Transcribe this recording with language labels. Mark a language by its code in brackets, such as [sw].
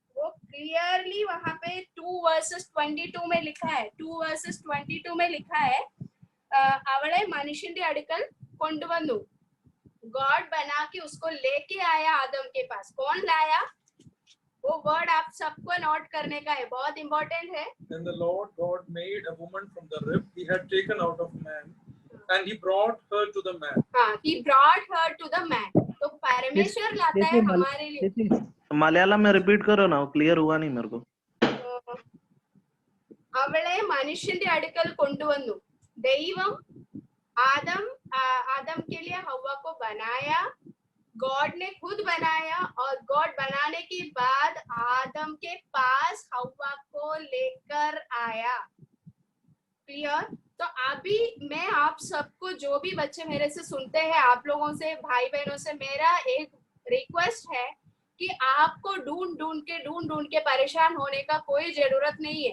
[hi] वो क्लियरली वहां पे 2:22 में लिखा है, 2:22 में लिखा है, [ml] അവളെ മനുഷ്യന്റെ അടുക്കൽ കൊണ്ടുവന്നു। [hi] गॉड बना के उसको लेके आया आदम के पास। कौन लाया? वो वर्ड आप सबको नोट करने का है, बहुत इंपॉर्टेंट है। [en] Then the Lord God made a woman from the rib he had taken out of man, and he brought her to the man. हाँ, he brought her to the man। [hi] तो परमेश्वर लाता है हमारे लिए। मलयालम में रिपीट करो ना, क्लियर हुआ नहीं मेरे को। [ml] അവളെ മനുഷ്യന്റെ അടുക്കൽ കൊണ്ടുവന്നു। [hi] ദൈവം आदम के लिए हवा को बनाया, गॉड ने खुद बनाया, और गॉड बनाने के बाद आदम के पास हवा को लेकर आया। क्लियर। तो अभी मैं आप सबको, जो भी बच्चे मेरे से सुनते हैं, आप लोगों से, भाई बहनों से मेरा एक रिक्वेस्ट है कि आपको ढूंढ ढूंढ के परेशान होने का कोई जरूरत नहीं है।